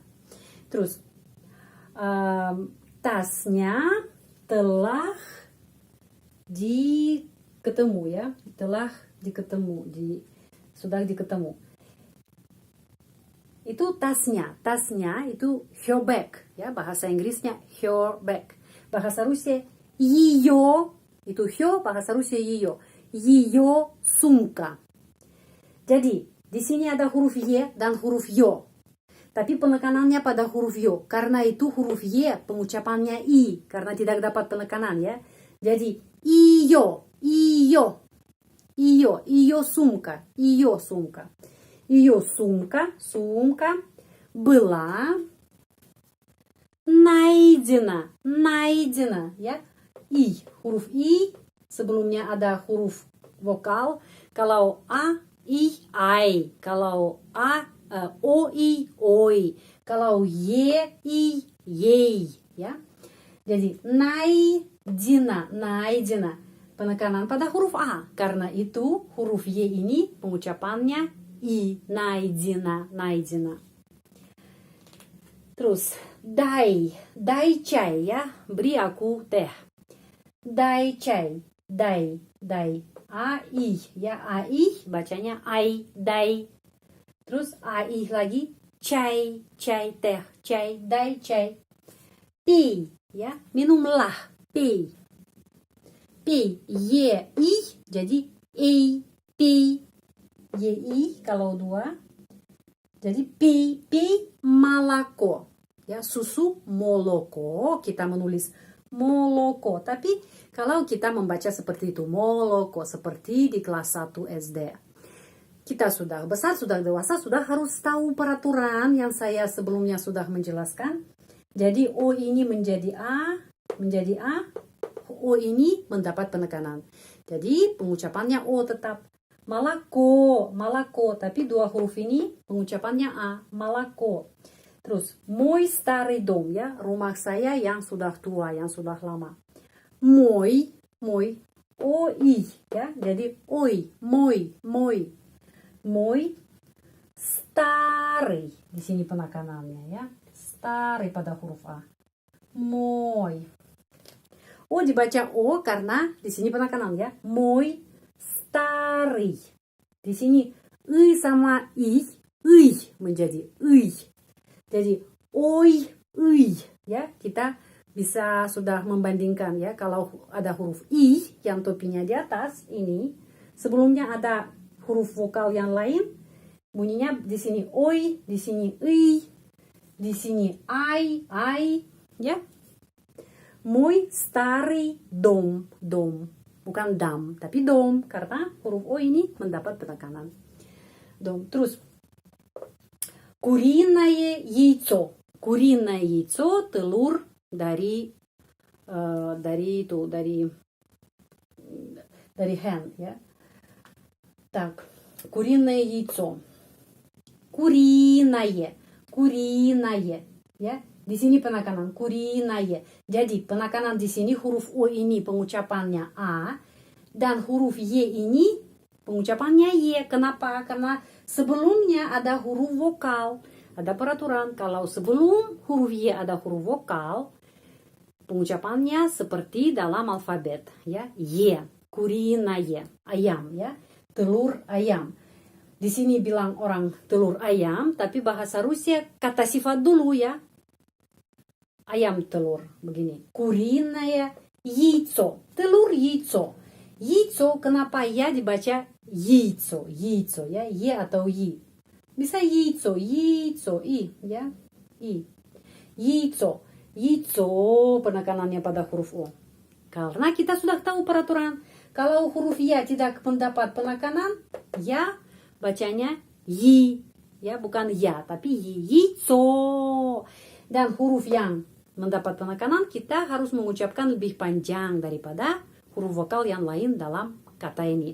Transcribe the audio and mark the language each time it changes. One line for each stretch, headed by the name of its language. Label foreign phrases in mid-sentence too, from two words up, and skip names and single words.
Indonesian: Terus tasnya telah diketemu ya, sudah diketemu. Itu tasnya itu
English: her bag
Indonesian: ya, bahasa Inggrisnya
English: her bag.
Indonesian: Bahasa Rusia ее, itu her, bahasa Rusia
Russian: ее сумка.
Indonesian: Jadi di sini ada huruf y dan huruf yo. Tapi penekanannya pada huruf yo. Karena itu huruf y pengucapannya i karena tidak dapat penekanan ya. Jadi
Russian: ее сумка. Ее сумка была найдена ya.
Indonesian: Huruf i sebelumnya ada huruf vokal. Kalau a, i, ai. Kalau a, o, i, oi. Kalau ye, i, yei ya. Jadi найдена. Penekanan pada huruf a. Karena itu huruf y ini pengucapannya i,
Russian: найдена.
Indonesian: Terus
Russian: дай чай
Indonesian: ya, beri aku teh.
Russian: Дай чай, дай.
Indonesian: Ai ya, ai bacanya ai, дай. Terus ai lagi,
Russian: chai teh, chai, дай чай.
Indonesian: Пей ya, minumlah,
Russian: pei.
Indonesian: Ye i jadi ei, pei. Ye i kalau dua jadi
Russian: пей молоко
Indonesian: ya, susu moloko. Kita menulis moloko, tapi kalau kita membaca seperti itu moloko, seperti di kelas 1 SD, kita sudah besar, sudah dewasa, sudah harus tahu peraturan yang saya sebelumnya sudah menjelaskan. Jadi o ini menjadi a, o ini mendapat penekanan. Jadi pengucapannya o tetap. Malako, tapi dua huruf ini pengucapannya a, malako. Terus,
Russian: мой старый дом,
Indonesian: ya, rumah saya yang sudah tua, yang sudah lama. Mой, oi, ya, jadi oi, mой,
Russian: мой старый,
Indonesian: di sini penekanannya, ya, старый pada huruf A, mой. O dibaca O karena di sini penekanan, ya,
Russian: мой старый.
Indonesian: Di sini sama i menjadi i. Jadi oi, ya, kita bisa sudah membandingkan, ya, kalau ada huruf i yang topinya di atas ini, sebelumnya ada huruf vokal yang lain, bunyinya di sini oi, di sini i, di sini ai, ya.
Russian: мой старый дом,
Indonesian: bukan dam, tapi dom karena huruf o ini mendapat penekanan. Dom. Terus
Russian: куриное яйцо. Куриное яйцо,
Indonesian: telur dari hen, ya.
Russian: Так, куриное яйцо. Куриное,
Indonesian: ya. Di sini penekanan куриное. Jadi penekanan di sini huruf o ini pengucapannya a dan huruf y ini pengucapannya y. Kenapa? Karena sebelumnya ada huruf vokal. Ada peraturan kalau sebelum huruf y ada huruf vokal, pengucapannya seperti dalam alfabet, ya. Y, куриное, ayam, ya. Telur ayam. Di sini bilang orang telur ayam, tapi bahasa Rusia kata sifat dulu, ya. Ayam telur, begini.
Russian: Куриное яйцо. Telur яйцо. Яйцо,
Indonesian: kenapa ya dibaca яйцо, ya, y atau y. Bisa яйцо, i, ya, i.
Russian: Яйцо,
Indonesian: penekanannya pada huruf o. Karena kita sudah tahu peraturan. Kalau huruf ya tidak mendapat penekanan, ya bacanya y, ya, bukan ya, tapi y.
Russian: Яйцо.
Indonesian: Dan huruf yang mendapat penekanan kita harus mengucapkan lebih panjang daripada huruf vokal yang lain dalam kata ini.